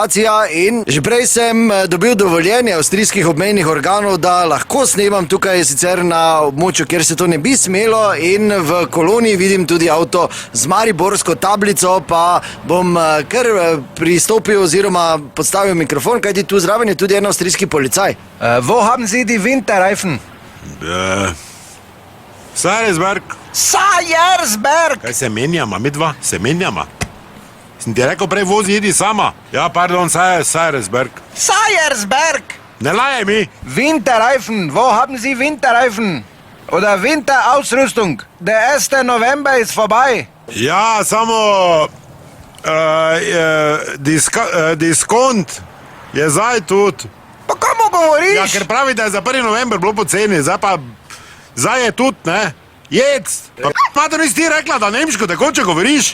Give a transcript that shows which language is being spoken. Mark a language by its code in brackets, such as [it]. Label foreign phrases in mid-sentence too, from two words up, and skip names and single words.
[sl] In že prej sem dobil dovoljenje avstrijskih obmejnih organov, da lahko snemam tukaj, sicer na območju, kjer se to ne bi smelo, in v koloniji vidim tudi avto z mariborsko tablico, pa bom kar pristopil oziroma podstavil mikrofon, kajti tu zraven je tudi en avstrijski policaj. [de] Wo haben Sie die Winterreifen? [sl] Sajersberg. Sajersberg! Kaj se menjama, midva? Se menjama? Sem ti rekel prej, vozi, idi sama. Ja, pardon, Sajersberg. Sajersberg! Ne lajaj mi. [de] Winterreifen, wo haben Sie Winterreifen? Oder Winterausrüstung? Der 1. November ist vorbei. Ja, [sl] samo... diskont je zdaj tudi. Pa komu govoriš? Ja, ker pravi, da je za 1. november bilo poceni, zdaj pa... Zdaj je tudi, ne? Jedc! Pa mater, nisi ti rekla, da nemško tekoče govoriš?